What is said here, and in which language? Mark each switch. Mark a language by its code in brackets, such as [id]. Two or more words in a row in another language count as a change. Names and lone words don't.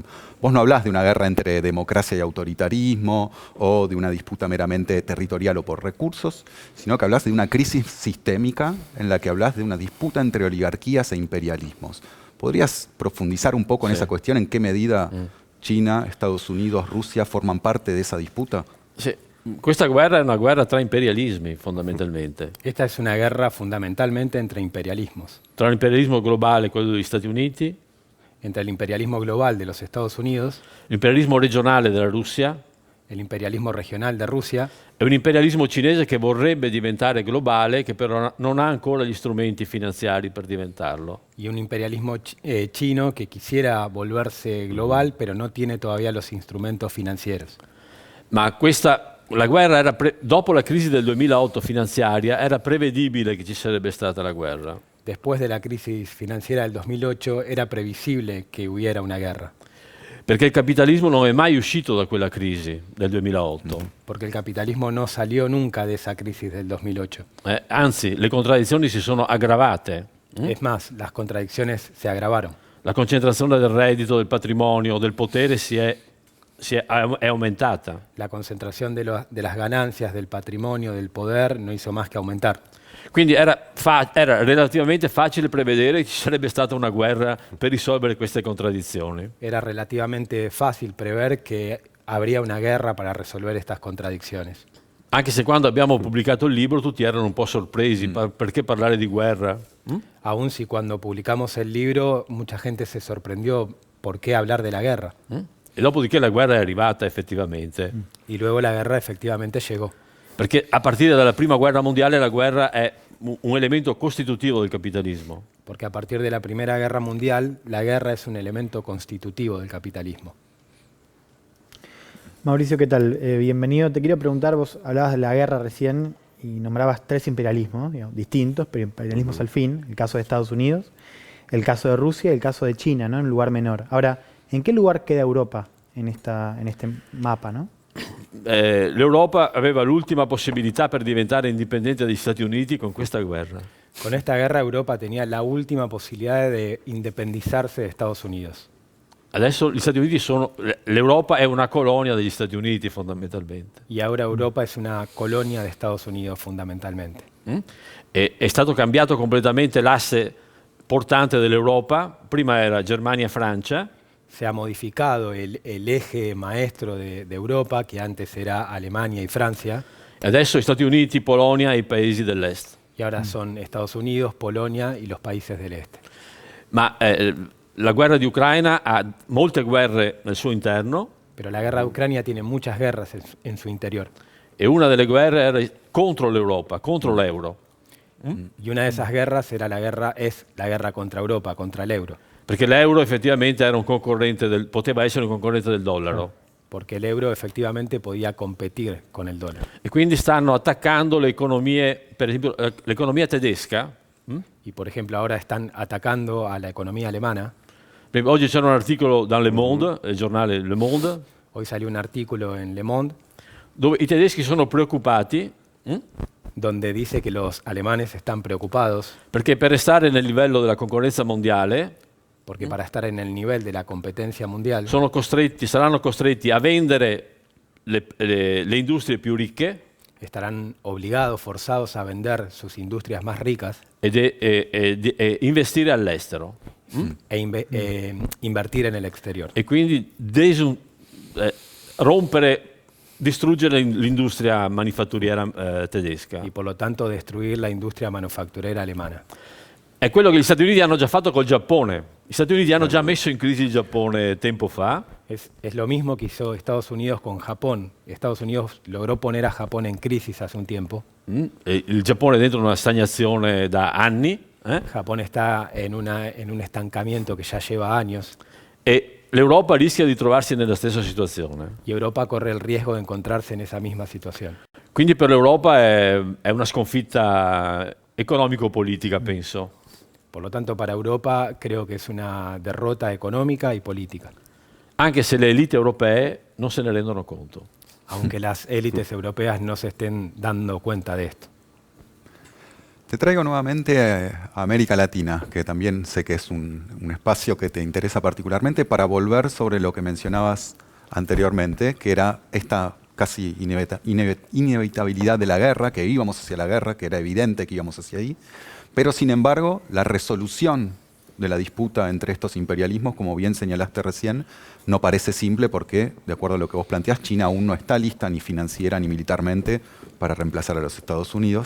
[es] Vos no hablás de una guerra entre democracia y autoritarismo o de una disputa meramente territorial o por recursos, sino que hablás de una crisis sistémica en la que hablás de una disputa entre oligarquías e imperialismos. ¿Podrías profundizar un poco en esa cuestión? ¿En qué medida Cina, Estados Unidos, Russia forman parte de esa disputa? [it] Sì. Questa guerra è una guerra tra imperialismi, fondamentalmente. [es] Esta es una guerra fundamentalmente entre imperialismos. [it] Tra l'imperialismo globale, quello degli Stati Uniti, [es] Entre el imperialismo global de los Estados Unidos, [it] l'imperialismo regionale della Russia [es] el imperialismo regional de Rusia [it] e un imperialismo cinese che vorrebbe diventare globale, che però non ha ancora gli strumenti finanziari per diventarlo. [es] y un imperialismo chino que quisiera volverse global, pero no tiene todavía los instrumentos financieros. [it] Ma la guerra era dopo la crisi del 2008 finanziaria, era prevedibile che ci sarebbe stata la guerra. [es] Después de la crisis financiera del 2008 era previsible que hubiera una guerra, [it] Perché il capitalismo non è mai uscito da quella crisi del 2008. [es] porque el capitalismo no salió nunca de esa crisis del 2008. [it] Anzi, le contraddizioni si sono aggravate. [es] Es más, las contradicciones se agravaron. [it] La concentrazione del reddito, del patrimonio, del potere è aumentata. [es] La concentración de las ganancias, del patrimonio, del poder no hizo más que aumentar. [it] Quindi era relativamente facile prevedere che ci sarebbe stata una guerra per risolvere queste contraddizioni. [es] Era relativamente fácil prever que habría una guerra para resolver estas contradicciones. [it] Anche se quando abbiamo pubblicato il libro tutti erano un po' sorpresi, perché parlare di guerra? [es] Aún si cuando publicamos el libro mucha gente se sorprendió por qué hablar de la guerra. [it] E dopodiché la guerra è arrivata effettivamente. [es] Y luego la guerra efectivamente llegó. [it] Perché a partire dalla prima guerra mondiale la guerra è un elemento costitutivo del capitalismo. [es] Porque a partir de la Primera Guerra Mundial, la guerra es un elemento constitutivo del capitalismo. Mauricio, ¿qué tal? Bienvenido. Te quiero preguntar, vos hablabas de la guerra recién y nombrabas 3 imperialismos, digamos, distintos, pero imperialismos al fin. El caso de Estados Unidos, el caso de Rusia y el caso de China, ¿no? En un lugar menor. Ahora, ¿en qué lugar queda Europa en este mapa, no? [it] L'Europa aveva l'ultima possibilità per diventare indipendente dagli Stati Uniti con questa guerra. [es] Con esta guerra Europa tenía la última posibilidad de independizarse de Estados Unidos. [it] Adesso gli Stati Uniti l'Europa è una colonia degli Stati Uniti fondamentalmente. [es] Y ahora Europa es una colonia de Estados Unidos fundamentalmente. [it] È stato cambiato completamente l'asse portante dell'Europa. Prima era Germania e Francia. [es] Se ha modificado el eje maestro de Europa, que antes era Alemania y Francia, [it] E adesso Stati Uniti, Polonia e i paesi dell'est. [es] y ahora son Estados Unidos, Polonia y los países del este. [it] Ma la guerra di Ucraina ha molte guerre nel suo interno [es] Pero la guerra de Ucrania tiene muchas guerras en su interior. [it] e una delle guerre era contro l'Europa, contro l'euro. [es] Y una de esas guerras es la guerra contra Europa, contra el euro. [it] Perché l'euro effettivamente era poteva essere un concorrente del dollaro. [es] Porque el euro efectivamente podía competir con el dólar. [it] E quindi stanno attaccando le economie, per esempio l'economia tedesca. [es] Y por ejemplo ahora están atacando a la economía alemana. [it] Oggi c'era un articolo da Le Monde, il giornale Le Monde, [es] Hoy salió un artículo en Le Monde [it] dove i tedeschi sono preoccupati [es] donde dice que los alemanes están preocupados [it] perché per restare nel livello della concorrenza mondiale [es] porque para estar en el nivel de la competencia mundial [it] saranno costretti a vendere le industrie più ricche [es] estarán obligados, forzados a vender sus industrias más ricas [it] e investire all'estero. [es] Invertir en el exterior. [it] E quindi distruggere l'industria manifatturiera tedesca. [es] Y por lo tanto destruir la industria manufacturera alemana. [it] È quello che gli Stati Uniti hanno già fatto col Giappone. Gli Stati Uniti hanno già messo in crisi il Giappone tempo fa. [es] Es lo mismo que hizo Estados Unidos con Japón. Estados Unidos logró poner a Japón en crisis hace un tiempo. [it] E il Giappone è dentro una stagnazione da anni. [es] Japón está en un estancamiento que ya lleva años. [it] E l'Europa rischia di trovarsi nella stessa situazione. [es] Y Europa corre el riesgo de encontrarse en esa misma situación. [it] Quindi per l'Europa è una sconfitta economico-politica, penso. [es] Por lo tanto, para Europa creo que es una derrota económica y política. [it] Anche se le elite europee non se ne rendono conto. [es] Aunque las élites europeas no se estén dando cuenta de esto. Te traigo nuevamente a América Latina, que también sé que es un espacio que te interesa particularmente, para volver sobre lo que mencionabas anteriormente, que era esta casi inevitabilidad de la guerra, que íbamos hacia la guerra, que era evidente que íbamos hacia ahí, pero sin embargo la resolución de la disputa entre estos imperialismos, como bien señalaste recién, no parece simple porque, de acuerdo a lo que vos planteás, China aún no está lista ni financiera ni militarmente para reemplazar a los Estados Unidos.